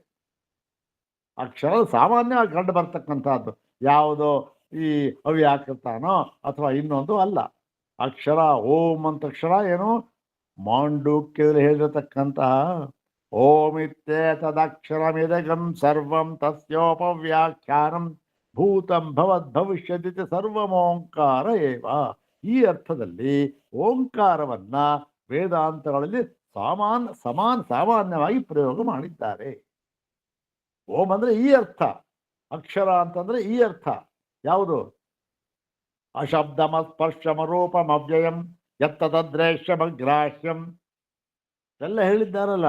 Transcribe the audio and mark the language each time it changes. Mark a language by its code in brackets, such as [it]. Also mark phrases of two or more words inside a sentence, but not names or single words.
[kn] ಅಕ್ಷರ ಸಾಮಾನ್ಯವಾಗಿ ಕಂಡು ಬರ್ತಕ್ಕಂಥದ್ದು ಯಾವುದೋ ಈ ಅವ್ಯಾಕೃತನೋ ಅಥವಾ ಇನ್ನೊಂದು ಅಲ್ಲ. ಅಕ್ಷರ ಓಂ ಅಂತ ಅಕ್ಷರ ಏನು ಮಾಂಡೂಕ್ಯದಲ್ಲಿ ಹೇಳಿರತಕ್ಕಂತಹ [sa] ಓಮಿತ್ಯೇತದಕ್ಷರಮಿದಗಂ ಸರ್ವಂ ತಸ್ಯೋಪವ್ಯಾಖ್ಯಾನಂ ಭೂತಂ ಭವದ್ ಭವಿಷ್ಯತಿ ಸರ್ವಮೋಂಕಾರ ಏವ. [kn] ಈ ಅರ್ಥದಲ್ಲಿ ಓಂಕಾರವನ್ನ ವೇದಾಂತಗಳಲ್ಲಿ ಸಾಮಾನ್ಯವಾಗಿ ಪ್ರಯೋಗ ಮಾಡಿದ್ದಾರೆ. ಓಂ ಅಂದ್ರೆ ಈ ಅರ್ಥ, ಅಕ್ಷರ ಅಂತಂದ್ರೆ ಈ ಅರ್ಥ. ಯಾವುದು? [sa] ಅಶಬ್ದಮ ಸ್ಪರ್ಶಮ ರೂಪಂ ಅವ್ಯಯಂ ಯತ್ತದ್ರೇಶ್ಯಮಗ್ರಾಹ್ಯಂ [kn] ಎಲ್ಲ ಹೇಳಿದ್ದಾರಲ್ಲ.